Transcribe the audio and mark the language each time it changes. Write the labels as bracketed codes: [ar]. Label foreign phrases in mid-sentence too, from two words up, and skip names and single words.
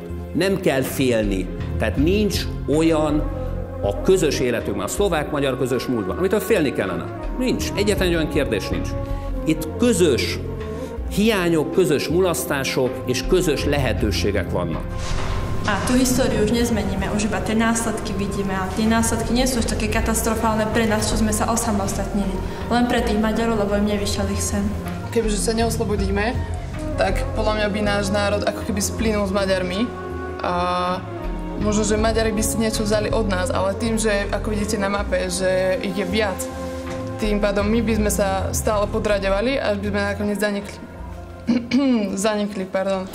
[hu] Nem kell félni, tehát nincs olyan a közös életünkben, a szlovák-magyar közös múltban, amitől félni kellene. Nincs, egyetlen olyan kérdés nincs. Itt közös hiányok, közös mulasztások és közös lehetőségek vannak. [sk] A tú históriu už nezmeníme, už iba tie následky vidíme a tie následky nie sú už také katastrofálne pre nás, čo sme sa osamostatnili. Len pre tých Maďarov, lebo im nevyšiel ich sen. Kebyže sa neoslobodíme, tak podľa mňa by náš národ ako keby splynul s Maďarmi a možno, že Maďari by si niečo vzali od nás, ale tým, že ako vidíte na mape, že ich je viac, tým pádom my by sme sa stále podraďovali, až by sme nakoniec zanikli, pardon.